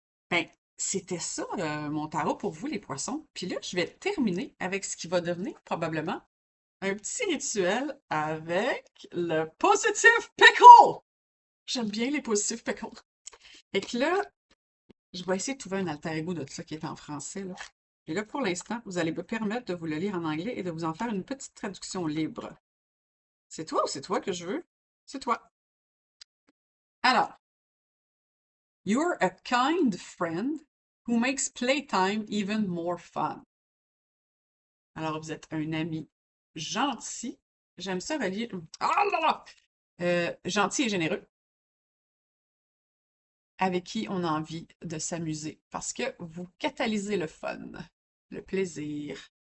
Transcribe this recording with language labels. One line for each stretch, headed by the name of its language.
French: Ben, c'était ça, mon tarot pour vous, les poissons. Puis là, je vais terminer avec ce qui va devenir probablement un petit rituel avec le Positive Pickle. J'aime bien les Positive Pickles. Et que là, je vais essayer de trouver un alter ego de ça qui est en français, là. Et là, pour l'instant, vous allez me permettre de vous le lire en anglais et de vous en faire une petite traduction libre. C'est toi ou c'est toi que je veux? C'est toi.
English: Alors, you're a kind friend who makes playtime even more fun.
French: Alors, vous êtes un ami gentil. J'aime ça relier. Ah là là! Gentil et généreux, avec qui on a envie de s'amuser parce que vous catalysez le fun, le plaisir.